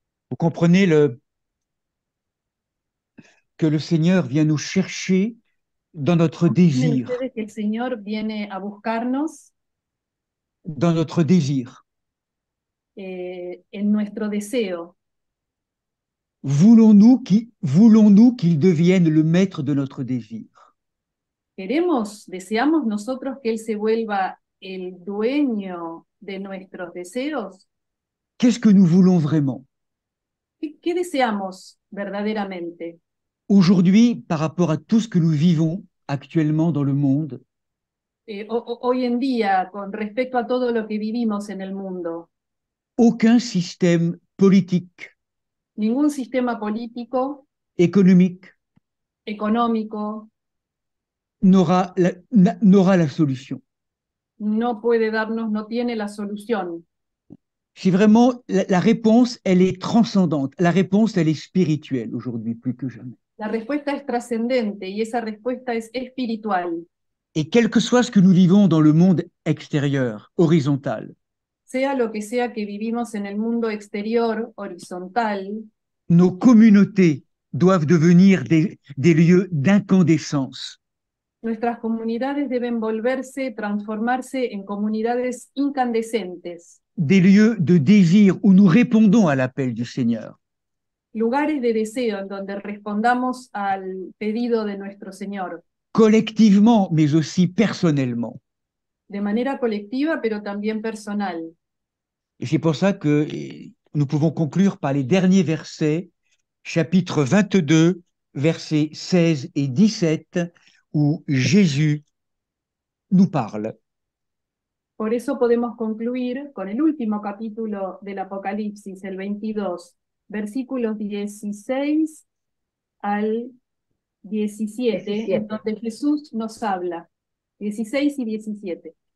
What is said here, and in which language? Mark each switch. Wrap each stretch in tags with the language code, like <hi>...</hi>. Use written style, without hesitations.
<fr>vous comprenez que le Seigneur vient nous chercher dans notre désir,</fr> <es>ustedes que el Señor viene a buscarnos</es> <fr>dans notre désir.</fr> <es>en nuestro deseo.</es> <fr>Voulons-nous qu'il devienne le maître de notre désir?</fr> <es>Deseamos nosotros que Él se vuelva el dueño de nuestros deseos.</es> <fr>Qu'est-ce que nous voulons vraiment?</fr> <es>¿Qué deseamos verdaderamente?</es> <fr>Aujourd'hui, par rapport à tout ce que nous vivons actuellement dans le monde,</fr> <es>Hoy en día, con respecto a todo lo que vivimos en el mundo,</es> <fr>aucun système politique,</fr> <es>ningún sistema político,</es> <fr>économique,</fr> <es>económico,</es> <fr>n'aura la solution.</fr> <es>no puede darnos, no tiene la solución.</es> <fr>C'est vraiment la réponse, elle est transcendante. La réponse, elle est spirituelle aujourd'hui, plus que jamais.</fr> <es>La respuesta es trascendente y esa respuesta es espiritual.</es> <fr>Et quel que soit ce que nous vivons dans le monde extérieur, horizontal,</fr> <es>Sea lo que sea que vivimos en el mundo exterior, horizontal,</es> <fr>nos communautés doivent devenir des lieux d'incandescence,</fr> <es>nuestras comunidades deben transformarse en comunidades incandescentes,</es> <fr>des lieux de désir où nous répondons à l'appel du Seigneur.</fr> <es>lugares de deseo en donde respondamos al pedido de nuestro Señor,</es> <fr>Collectivement, mais aussi personnellement.</fr> <es>de manera colectiva, pero también personal.</es> <fr>Et c'est pour ça que nous pouvons conclure par les derniers versets, chapitre 22, versets 16 et 17, où Jésus nous parle.</fr> <es>Por eso podemos concluir con el último capítulo del Apocalipsis, el 22, versículos 16 al 17, en donde Jesús nos habla. 16 y 17.</es>